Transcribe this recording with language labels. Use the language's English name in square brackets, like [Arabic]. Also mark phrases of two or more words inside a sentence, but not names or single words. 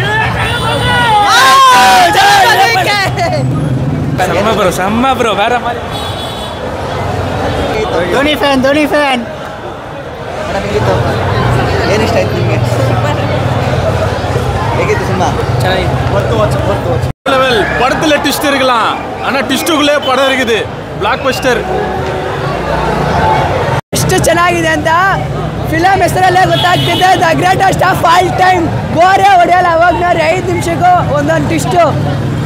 [Kannada] ಸಮ್ಮ ಬ್ರೋ ಬೇರೆ ಧೋನಿ ಫ್ಯಾನ್. ಏನು ಇಷ್ಟ ಆಯ್ತು ನಿಮಗೆ? ಹೇಗಿತ್ತು ಸಿನಿಮಾ? ಚೆನ್ನಾಗಿದೆ. [Tamil] ಲೆವೆಲ್ படத்துல ட்விஸ்ட் இருக்கலாம், ஆனா ட்விஸ்ட்டுகளே படம் இருக்குது. [Kannada] ಬ್ಲಾಕ್ ಬಸ್ಟರ್. ಎಷ್ಟು ಚೆನ್ನಾಗಿದೆ ಅಂತ ಫಿಲಮ್ ಹೆಸರಲ್ಲೇ ಗೊತ್ತಾಗ್ತಿದೆ. ದ ಗ್ರೇಟೆಸ್ಟ್ ಆಫ್ ಆಲ್ ಟೈಮ್. ಗೋರೆ ಹೊಡೆಯಲ್ಲ ಅವಾಗ 5 ನಿಮಿಷಕ್ಕೂ ಒಂದೊಂದು ಟ್ವಿಸ್ಟು.